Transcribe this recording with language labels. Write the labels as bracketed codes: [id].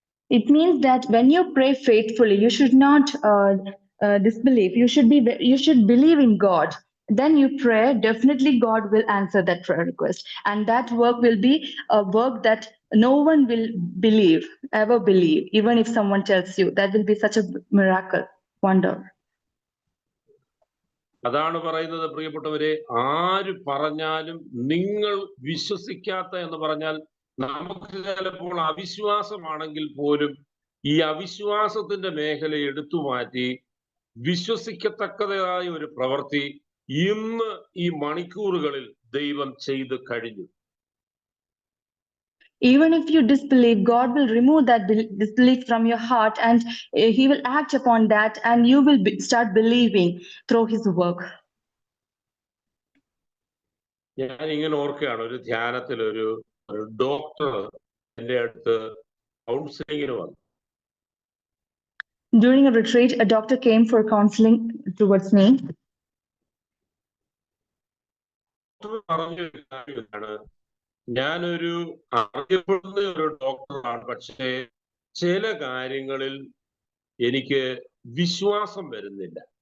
[en] It means that when you pray faithfully, you should not disbelieve. You should believe in God. Then you pray, definitely God will answer that prayer request. And that work will be a work that no one will ever believe, even if someone tells you. That will be such a miracle, wonder. [ml] അതാണ് പറയുന്നത് പ്രിയപ്പെട്ടവരെ, ആര് പറഞ്ഞാലും നിങ്ങൾ വിശ്വസിക്കാത്ത എന്ന് പറഞ്ഞാൽ നമുക്ക് ചിലപ്പോൾ അവിശ്വാസമാണെങ്കിൽ പോലും ഈ അവിശ്വാസത്തിന്റെ മേഖല എടുത്തു മാറ്റി വിശ്വസിക്കത്തക്കതായ ഒരു പ്രവൃത്തി ഇന്ന് ഈ മണിക്കൂറുകളിൽ ദൈവം ചെയ്തു കഴിഞ്ഞു. [en] Even if you disbelieve, God will remove that disbelief from your heart and he will act upon that and you will start believing through his work. [ml] ഞാൻ ഇങ്ങനെ ഓർക്കുകയാണ്, ഒരു ധ്യാനത്തിൽ ഒരു ഡോക്ടർ എൻ്റെ അടുത്ത് കൗൺസിലിങ്ങിന് വന്നു. [en] During a retreat, a doctor came for counseling towards me. [ml] പറഞ്ഞൊരു കാര്യം ഇതാണ്, ഞാനൊരു അറിയപ്പെടുന്ന ഒരു ഡോക്ടറാണ്, പക്ഷേ ചില കാര്യങ്ങളിൽ എനിക്ക് വിശ്വാസം വരുന്നില്ല.